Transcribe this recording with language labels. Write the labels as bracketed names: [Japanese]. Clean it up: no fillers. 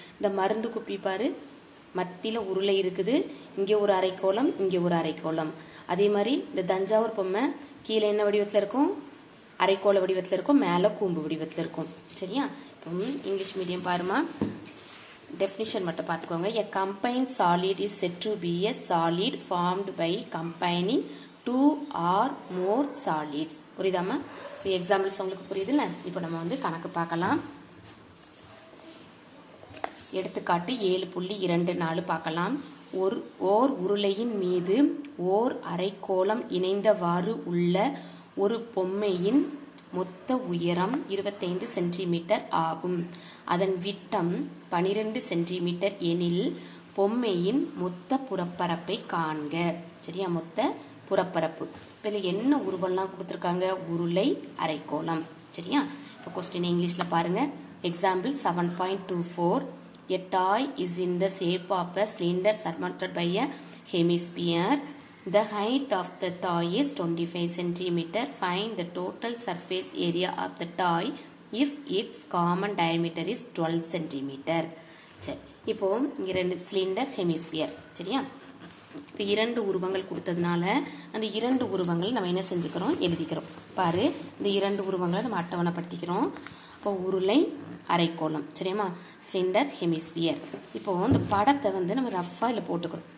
[Tamil] இந்த மருந்து குப்பி பாரு, மத்தியில் உருளை இருக்குது, இங்கே ஒரு அரைக்கோளம், இங்கே ஒரு அரைக்கோளம். அதே மாதிரி இந்த தஞ்சாவூர் பொம்மை கீழே என்ன வடிவத்தில் இருக்கும், அரைக்கோள வடிவத்தில் இருக்கும், மேலே கூம்பு வடிவத்தில் இருக்கும். சரியா? இப்போ இங்கிலீஷ் மீடியம் பாருமா, டெஃபினிஷன் மட்டும் பார்த்துக்கோங்க. [English] A combined solid is said to be a solid formed by combining two or more solids. [Tamil] புரியுதாமா? Examples உங்களுக்கு புரியுதுல்ல? இப்போ நம்ம கணக்கு பார்க்கலாம். எடுத்துக்காட்டு 7.24 பார்க்கலாம். ஓர் உருளையின் மீது ஓர் அரைக்கோளம் இணைந்தவாறு உள்ள ஒரு பொம்மையின் மொத்த உயரம் 25 சென்டிமீட்டர் ஆகும். அதன் விட்டம் 12 சென்டிமீட்டர் எனில் பொம்மையின் மொத்த புறப்பரப்பை காண்க. சரியா? மொத்த புறப்பரப்பு. இப்போ இதில் என்ன உருவம்லாம் கொடுத்துருக்காங்க, உருளை, அரைக்கோளம். சரியா? இப்போ கொஸ்டின் இங்கிலீஷில் பாருங்க. Example 7.24. [English] A toy is in the shape of a cylinder surmounted by a hemisphere. The height of the toy is 25 cm. Find the total surface area of the toy if its common diameter is 12 cm. [Tamil] சரி, இப்போ இங்கே ரெண்டு cylinder, hemisphere. சரியா? இப்போ இரண்டு உருவங்கள் கொடுத்ததுனால அந்த இரண்டு உருவங்கள் நம்ம என்ன செஞ்சுக்கிறோம், எழுதிக்கிறோம். பாரு, இந்த இரண்டு உருவங்களை நம்ம அட்டவணைப்படுத்திக்கிறோம். இப்போ உருளை, அரைக்கோளம். சரியாம்மா? Cylinder, hemisphere. இப்போ இந்த படத்தை நம்ம ரஃபாக இல்லை போட்டுக்கிறோம்.